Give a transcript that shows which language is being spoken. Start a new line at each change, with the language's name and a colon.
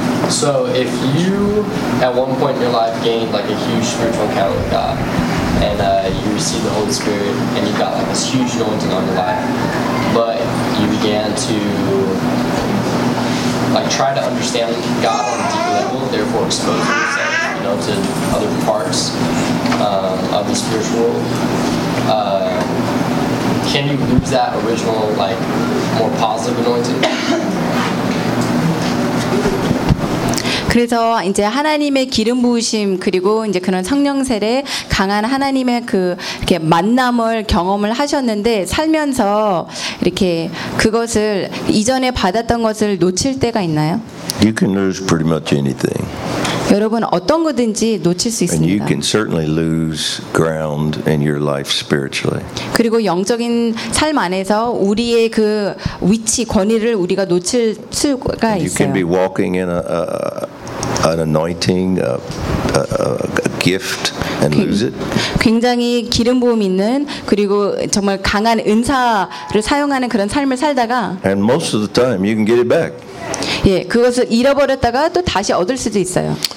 English: So if you, at one point in your life, gained like a huge spiritual encounter with God, and you received the Holy Spirit, and you got like this huge anointing on your life, but you began to like try to understand God on a deeper level, therefore exposing yourself, you know, to other parts of the spiritual world. Can you lose that original, like, more positive anointing?
Korean: 그래서 이제 하나님의 기름 부으심 그리고 이제 그런 성령 세례 강한 하나님의 그 이렇게 만남을 경험을 하셨는데 살면서 이렇게 그것을 이전에 받았던 것을 놓칠 때가 있나요?
English: You can lose pretty much anything.
Korean: 여러분 어떤 거든지 놓칠 수 있습니다.
English: And you can certainly lose ground in your life spiritually.
Korean: 그리고 영적인 삶 안에서 우리의 그 위치 권위를 우리가 놓칠 수가 있어요.
English: You can be walking in an anointing, a gift, and lose it.
Korean: 굉장히 기름 부음 있는 그리고 정말 강한 은사를 사용하는 그런 삶을 살다가.
English: And most of the time, you can get it back.
Korean: 예, 그것을 잃어버렸다가 또 다시 얻을 수도 있어요.